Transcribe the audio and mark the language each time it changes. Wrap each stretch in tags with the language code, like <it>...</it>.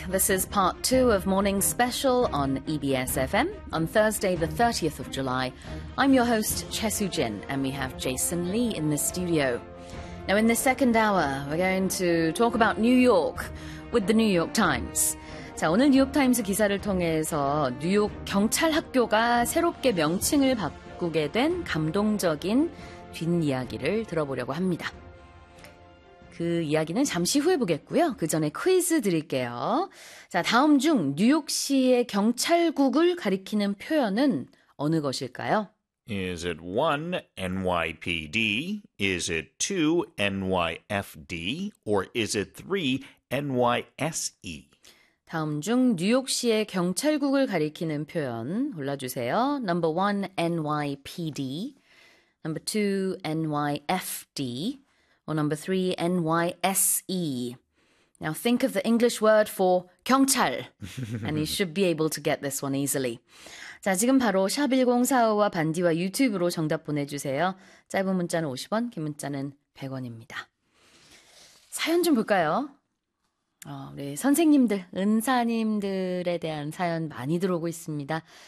<en>This is part two of Morning Special on EBS FM. On Thursday, the 30th of July, I'm your host, Che Soo Jin, and we have Jason Lee in the studio. Now, in the second hour, we're going to talk about New York with the New York Times.</en> <ko>자, 오늘 뉴욕타임스 기사를 통해서 뉴욕 경찰학교가 새롭게 명칭을 바꾸게 된 감동적인 뒷이야기를 들어보려고 합니다. 그 이야기는 잠시 후에 보겠고요. 그 전에 퀴즈 드릴게요. 자, 다음 중 뉴욕시의 경찰국을 가리키는 표현은 어느 것일까요?</ko> <en>Is it 1 NYPD? Is it 2 NYFD? Or is it 3 NYSE?</en> <ko>다음 중 뉴욕시의 경찰국을 가리키는 표현 골라주세요.</ko> <en>Number 1 NYPD. Number 2 NYFD. Or number 3, NYSE. Now think of the English word for 경찰. And you should be able to get this one easily.</en> <ko>자, 지금 바로 샵 1045와 반디와 유튜브로 정답 보내주세요. 짧은 문자는 50원, 긴 문자는 100원입니다. 사연 좀 볼까요? 우리 선생님들, 은사님들에 대한 사연 많이 들어오고 있습니다.</ko>